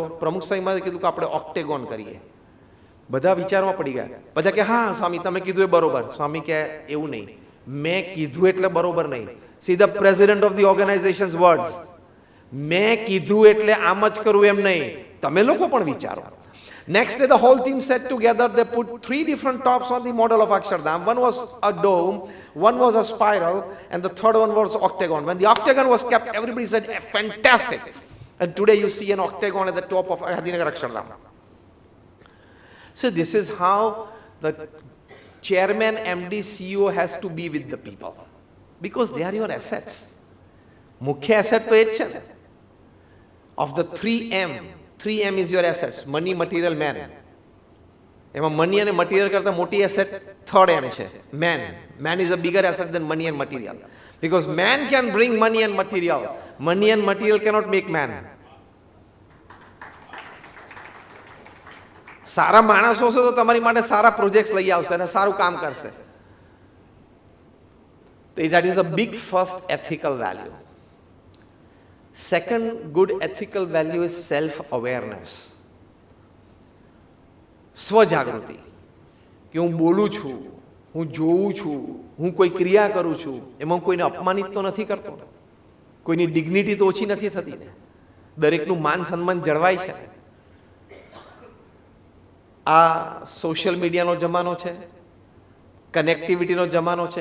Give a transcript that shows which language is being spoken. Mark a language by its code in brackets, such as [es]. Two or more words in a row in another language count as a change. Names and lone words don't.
[gu] પ્રમુખ સ્વામી મહારાજે કીધું કે આપણે ઓક્ટેગોન કરીએ. બધા વિચારમાં પડી ગયા. બધા કે હા સ્વામી તમે કીધું એ બરોબર. સ્વામી કે એવું નહીં, મેં કીધું એટલે બરોબર નહીં. [en] see the president of the organization's words. [gu] મેં કીધું એટલે આમ જ કરવું એમ નહીં, તમે લોકો પણ વિચારો. [en] Next day, the whole team sat together. They put 3 different tops on the model of Akshardham. One was a dome, one was a spiral, and the third one was octagon. When the octagon was kept, everybody said, fantastic. And today you see an octagon at the top of Gaandhinagar Akshardham. So this is how the chairman, MD, CEO has to be with the people. Because they are your assets. Mukhya asset to it છે. Of the 3M is your assets. Money, material, man. [gu] એમાં મની અને મટીરિયલ કરતાં મોટી [en] asset third M [gu] છે, મેન. [en] Man is a bigger asset than money and material. Because man can bring money and material. Money and material cannot make man. [gu] સારા માણસો હશે તો તમારી માટે સારા પ્રોજેક્ટ્સ લઈ આવશે અને સારું કામ કરશે. [en] તો that is a big first ethical value. Second good ethical value is self-awareness. [gu] સ્વજાગૃતિ. કે હું બોલું છું, હું જોઉં છું, હું કોઈ ક્રિયા કરું છું, એમાં કોઈને અપમાનિત તો નથી કરતો, કોઈની ડિગ્નિટી તો ઓછી નથી થતી ને, દરેકનું માન સન્માન જળવાય છે. આ [en] social media-no [gu] જમાનો છે, કનેક્ટિવિટીનો જમાનો છે.